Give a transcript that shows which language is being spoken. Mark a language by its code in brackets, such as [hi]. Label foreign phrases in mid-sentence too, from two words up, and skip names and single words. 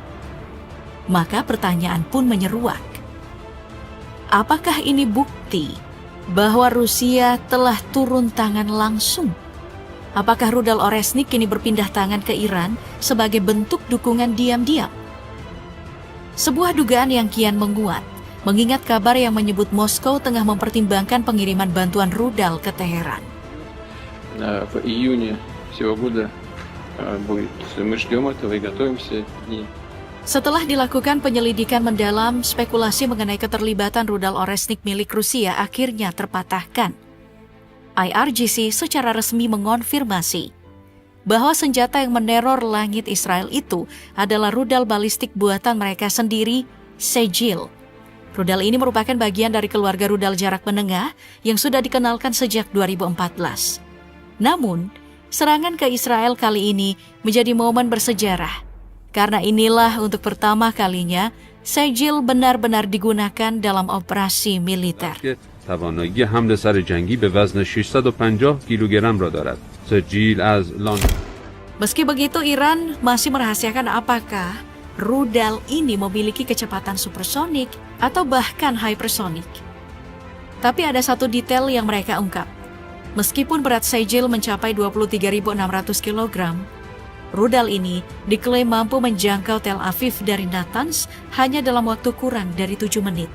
[id] Maka pertanyaan pun menyeruak. Apakah ini bukti bahwa Rusia telah turun tangan langsung? Apakah rudal Oresnik kini berpindah tangan ke Iran sebagai bentuk dukungan diam-diam? Sebuah dugaan yang kian menguat, mengingat kabar yang menyebut Moskow tengah mempertimbangkan pengiriman bantuan rudal ke Teheran. [ru] В июне сего года будет. Мы ждем этого и готовимся. [id] Setelah dilakukan penyelidikan mendalam, spekulasi mengenai keterlibatan rudal Oresnik milik Rusia akhirnya terpatahkan. IRGC secara resmi mengonfirmasi bahwa senjata yang meneror langit Israel itu adalah rudal balistik buatan mereka sendiri, Sejil. Rudal ini merupakan bagian dari keluarga rudal jarak menengah yang sudah dikenalkan sejak 2014. Namun, serangan ke Israel kali ini menjadi momen bersejarah, karena inilah untuk pertama kalinya Sejil benar-benar digunakan dalam operasi militer. [fa] توانایی حمله سر جنگی به وزن 650 کیلوگرم را دارد. سجیل از [id] Meski begitu, Iran masih merahasiakan apakah rudal ini memiliki kecepatan supersonik atau bahkan hypersonic. Tapi ada satu detail yang mereka ungkap. Meskipun berat Sejil mencapai 23.600 kg, rudal ini diklaim mampu menjangkau Tel Aviv dari Natanz hanya dalam waktu kurang dari 7 menit.